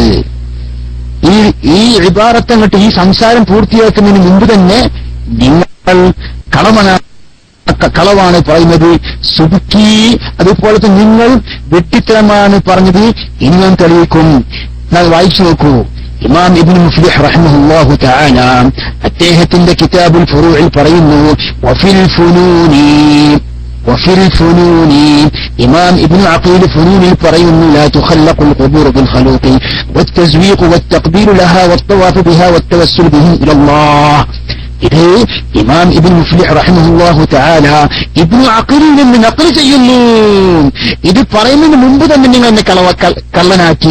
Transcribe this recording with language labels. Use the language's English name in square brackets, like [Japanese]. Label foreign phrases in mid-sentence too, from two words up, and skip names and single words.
[Malayalam] ഈ ഇബാറത്തങ്ങട്ട് ഈ സംസാരം പൂർത്തിയാക്കുന്നതിന് മുമ്പ് തന്നെ നിങ്ങൾ കളവാണ് പറയുന്നത്, സുബുക്കി അതുപോലെ തന്നെ നിങ്ങൾ വെട്ടിത്തരമാണ് പറഞ്ഞത്. ഇനി ഞാൻ തെളിയിക്കും. വായിച്ചു നോക്കൂ. ഇമാം ഇബ്നു മുഫ്ലിഹ് [Arabic] رحمه الله تعالى [Malayalam] അദ്ദേഹത്തിന്റെ കിതാബുൽ ഫുറൂഇൽ പറയുന്നു, [Arabic] وفي الفنون إمام ابن عقيل فنون الفريون لا تخلق القبور بالخلوق والتزويق والتقبيل لها والطواف بها والتوسل بهم إلى الله. [Malayalam] ഇത് ഇമാം ഇബ്നു മുഫ്ലിഹ് [Arabic] رحمه الله تعالى [Malayalam] ഇബ്നു അഖീലിൽ നിന്ന് നഖൽ ചെയ്യുന്നു. ഇത് പറയുന്നതിന് മുമ്പ് തന്നെ നിങ്ങൾ എന്നെ കള്ളനാക്കി.